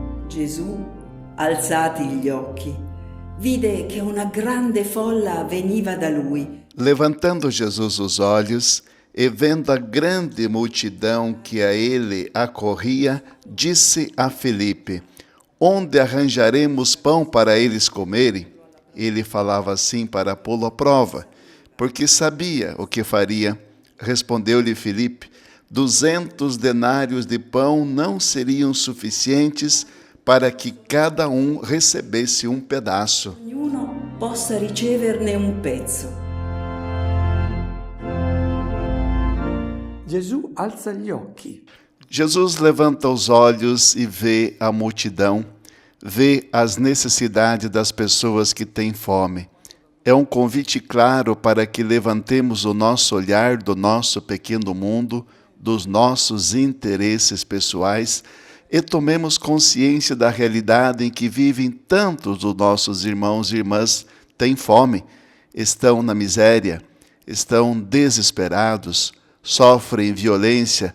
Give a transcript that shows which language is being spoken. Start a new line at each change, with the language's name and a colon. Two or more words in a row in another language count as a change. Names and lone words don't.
Italian: Gesù, alzati gli occhi, vide che una grande folla veniva da lui.
Portuguese: Levantando Jesus os olhos e vendo a grande multidão que a ele acorria, disse a Filipe: Onde arranjaremos pão para eles comerem? Ele falava assim para pô-lo à prova, porque sabia o que faria. Respondeu-lhe Filipe: 200 denários de pão não seriam suficientes para que cada um recebesse um pedaço.
Italian: Ognuno possa riceverne un pezzo. Gesù alza gli occhi.
Portuguese: Jesus levanta os olhos e vê a multidão, vê as necessidades das pessoas que têm fome. É um convite claro para que levantemos o nosso olhar do nosso pequeno mundo, dos nossos interesses pessoais e tomemos consciência da realidade em que vivem tantos dos nossos irmãos e irmãs têm fome, estão na miséria, estão desesperados, sofrem violência.